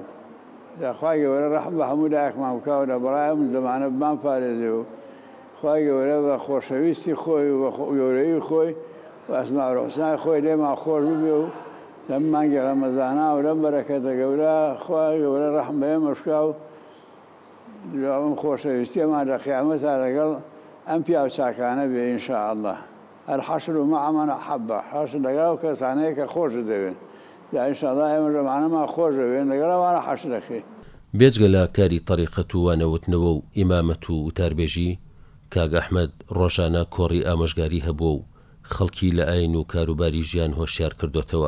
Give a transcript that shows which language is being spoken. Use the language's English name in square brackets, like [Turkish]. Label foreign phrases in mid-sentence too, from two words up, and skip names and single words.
[Central Kurdish] خوای گەورە ڕەحم بە هەموو لایەکمان بکاو لە بەڕایەم زەمانە بمان پارێزێ و خوای گەورە بە خۆشەویستی خۆی و بە گەورەی خۆی و [Arabic] ئەسماء الحوسنای [Central Kurdish] خۆی لێمان خۆش ببێ و لەم مانگی ڕەمەزانە و لەم بەرەکەتە گەورە خوای گەورە ڕەحم بە ئێمە بکا و ئەم خۆشەویستیەمان لە قیامەتا لەگەڵ ئەم پیاو چاکانە بێ ئینشاءالله. [Arabic] الحەشر مع من أحب [Central Kurdish] حەشر لەگەڵ ئەو کەسانەیە کە خۆشت دەوێن یا ئینشاءالله ئێمە ژەمانەمان خۆش دەوێن لەگەڵ ئەوانە حەشر دەکەین. بێجگە لە کاری طریقەت و وانەوتنەوە و ئیمامەت و وتاربێژی کاک ئەحمەد ڕۆژانە کۆڕی ئامۆژگاری هەبووە و خەڵکی لە ئاین و کاروباری ژیان هۆشیار کردوتەوە.